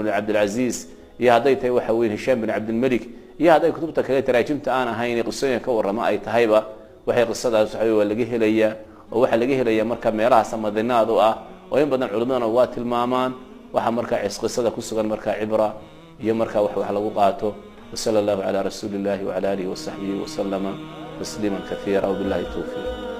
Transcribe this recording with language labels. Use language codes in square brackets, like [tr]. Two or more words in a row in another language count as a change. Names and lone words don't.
[so] binu cabdilcasiis iyo haday tahay waxa weyn hishaam binu cabdilmelik iyo haday kutubta kale daraajimta aan ahayn qisooyin ka warrama ay tahayba waxay qisadaas waa laga helayaa oo waxa laga helayaa markaa meelaha samadinaad u ah oo in badan culimadana waa tilmaamaan waxa markaa qisada ku sugan markaa cibra iyo markaa wax lagu qaato [ar] صلى الله على رسول الله وعلى آله وصحبه وسلم تسليما كثيرا وبالله التوفيق